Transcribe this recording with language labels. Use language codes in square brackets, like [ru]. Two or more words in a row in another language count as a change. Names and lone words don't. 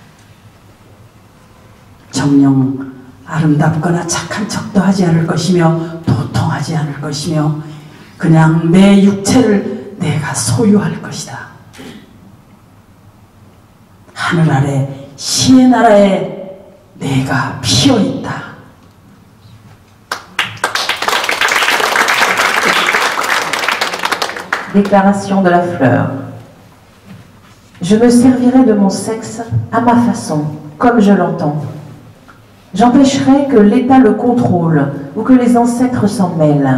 [ko] 정녕 아름답거나 착한 척도 하지 않을 것이며 도통하지 않을 것이며 그냥 내 육체를 내가 소유할 것이다. 하늘 아래 시의 나라에 내가 피어있다. [fr] Déclaration de la fleur. Je me servirai de mon sexe à ma façon, comme je l'entends. J'empêcherai que l'État le contrôle ou que les ancêtres s'en mêlent.